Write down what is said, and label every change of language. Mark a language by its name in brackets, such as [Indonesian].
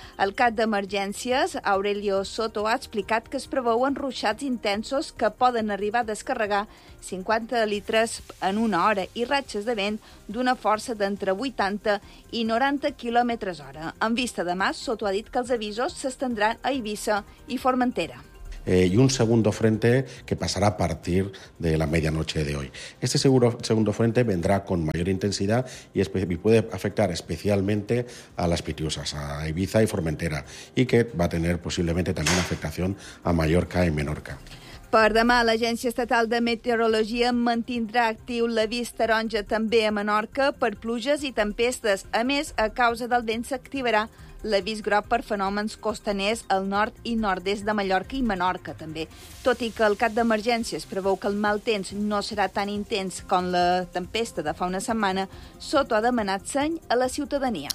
[Catalan] El cap d'emergències, Aurelio Soto, ha explicat que es preveuen ruixats intensos que poden arribar a descarregar 50 litres en una hora i ratxes de vent d'una força d'entre 80 i 90 km hora. En vista de mas, Soto ha dit que els avisos s'estendran a Eivissa i Formentera. [Spanish] Y un segundo frente que pasará a partir de la medianoche de hoy. Este segundo frente vendrá con mayor intensidad y puede afectar especialmente a las Pitiusas, a Eivissa y Formentera, y que va a tener posiblemente también afectación a Mallorca y Menorca. [Catalan] Per demà, l'Agència Estatal de Meteorologia mantindrà actiu l'avís taronja també a Menorca per pluges i tempestes. A més, a causa del vent s'activarà l'avís groc per fenòmens costaners al nord i nord-est de Mallorca i Menorca, també. Tot i que el cap d'emergències preveu que el mal temps no serà tan intens com la tempesta de fa una setmana, Soto ha demanat seny a la ciutadania.